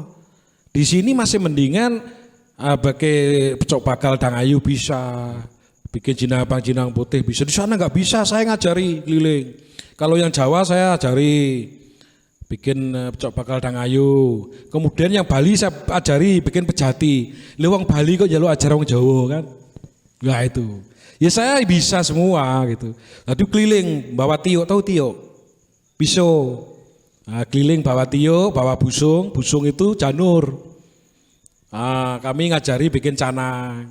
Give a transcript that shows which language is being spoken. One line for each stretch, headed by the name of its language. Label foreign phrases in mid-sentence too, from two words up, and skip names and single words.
Indonesian: Di sini masih mendingan pakai pecok bakal Dangayu bisa, bikin jinang putih bisa. Di sana nggak bisa, saya ngajari keliling. Kalau yang Jawa saya ajari bikin pecok bakal Dangayu. Kemudian yang Bali saya ajari bikin pejati. Lewang Bali kok jalur ajar orang Jawa kan? Nah itu. Ya saya bisa semua gitu. Tadi keliling bawa tiok, tahu tiok? Pisau. Nah, keliling bawa tiok, bawa busung. Busung itu janur. Nah, kami ngajari bikin canang.